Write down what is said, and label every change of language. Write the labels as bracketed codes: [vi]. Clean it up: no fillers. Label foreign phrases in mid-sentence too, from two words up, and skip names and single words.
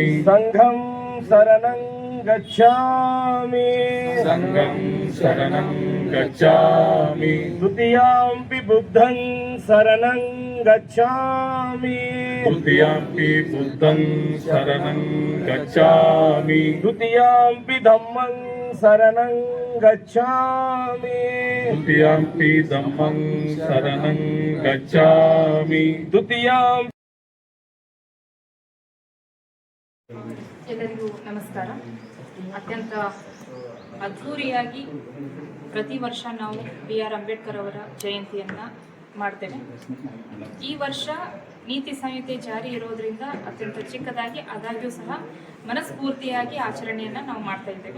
[pi] संघं शरणं गच्छामि द्वितीयाम्पि बुद्धं शरणं गच्छामि द्वितीयाम्पि धम्मं शरणं गच्छामि द्वितीयां [kn] ಎಲ್ಲರಿಗೂ ನಮಸ್ಕಾರ. ಅತ್ಯಂತ ಅದ್ಧೂರಿಯಾಗಿ ಪ್ರತಿ ವರ್ಷ ನಾವು BR ಅಂಬೇಡ್ಕರ್ ಅವರ ಜಯಂತಿಯನ್ನು ಮಾಡ್ತೇವೆ. ಈ ವರ್ಷ ನೀತಿ ಸಂಹಿತೆ ಜಾರಿ ಇರೋದ್ರಿಂದ ಅತ್ಯಂತ ಚಿಕ್ಕದಾಗಿ ಆದಾಗ್ಯೂ ಸಹ ಮನಸ್ಫೂರ್ತಿಯಾಗಿ ಆಚರಣೆಯನ್ನು ನಾವು ಮಾಡ್ತಾ ಇದ್ದೇವೆ.